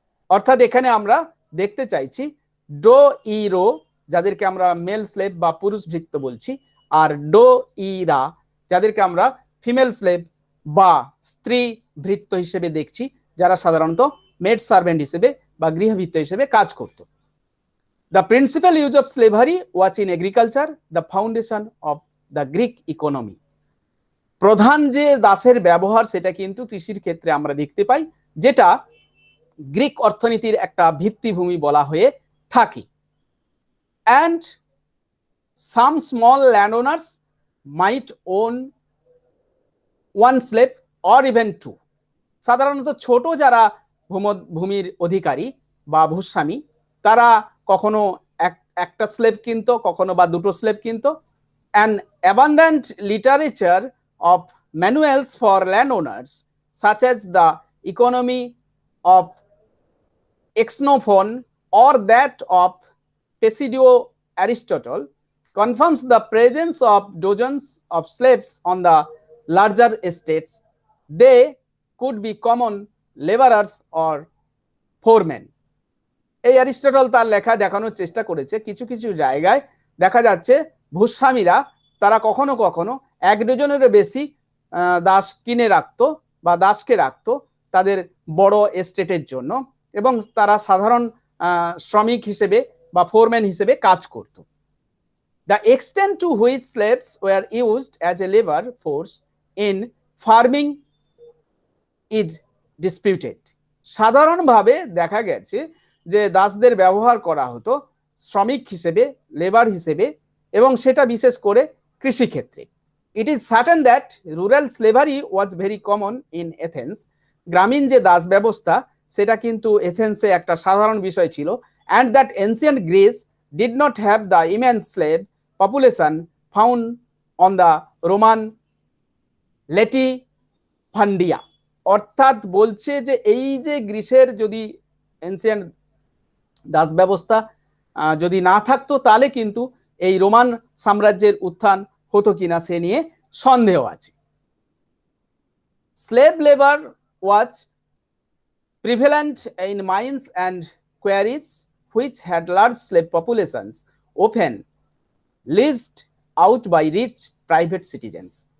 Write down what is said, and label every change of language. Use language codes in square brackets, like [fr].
[bn] অর্থাৎ এখানে আমরা দেখতে চাইছি ডো ইরো যাদেরকে আমরা মেল স্লেভ বা পুরুষ ভৃত্য বলছি, আর ডো ইরা যাদেরকে আমরা ফিমেল স্লেভ বা স্ত্রী ভৃত্য হিসেবে দেখছি, যারা সাধারণত মেড সার্ভেন্ট হিসেবে বা গৃহভৃত্য হিসেবে কাজ করত। [en] The principal use of slavery was in agriculture, the foundation of the Greek economy. [bn] প্রধান যে দাসের ব্যবহার সেটা কিন্তু কৃষির ক্ষেত্রে আমরা দেখতে পাই, যেটা গ্রিক অর্থনীতির একটা ভিত্তিভূমি বলা হয়ে থাকে। [en] And some small landowners might own one slave or even two. [bn] সাধারণত ছোট যারা ভূমির অধিকারী বা ভূস্বামী তারা কখনো একটা স্লেভ কিনতো, কখনো বা দুটো slave কিনতো। [en] An abundant literature of manuals for landowners such as the economy of Xenophon or that of Pseudo Aristotle confirms the presence of dozens of slaves on the larger estates. They could be common laborers or foremen. [bn] এই Aristotle তার লেখা দেখানোর চেষ্টা করেছে কিছু কিছু জায়গায় দেখা যাচ্ছে ভূস্বামীরা তারা কখনো কখনো 1 ডজনেরও বেশি দাস কিনে রাখতো বা দাসকে রাখতো তাদের বড় এস্টেটের জন্য, এবং তারা সাধারণ শ্রমিক হিসেবে বা ফোরম্যান হিসেবে কাজ করত। [en] The extent to which slaves were used as a labor force in farming is disputed. [bn] সাধারণভাবে দেখা গেছে যে দাসদের ব্যবহার করা হতো শ্রমিক হিসেবে, লেবার হিসেবে, এবং সেটা বিশেষ করে কৃষিক্ষেত্রে। [en] It is certain that rural slavery was very common in Athens. [bn] গ্রামীণ যে দাস ব্যবস্থা সেটা কিন্তু এথেন্সে একটা সাধারণ বিষয় ছিল, [en] and that ancient Greece did not have the immense slave population found on the Roman Latifundia. [bn] অর্থাৎ বলছে যে এই যে গ্রিসের যদি এনসিয়েন্ট দাস ব্যবস্থা যদি না থাকতো তাহলে কিন্তু এই রোমান সাম্রাজ্যের উত্থান হতো কিনা সে নিয়ে সন্দেহ আছে। [en] Slave labour was prevalent in mines and quarries which had large slave populations often leased out by rich private citizens.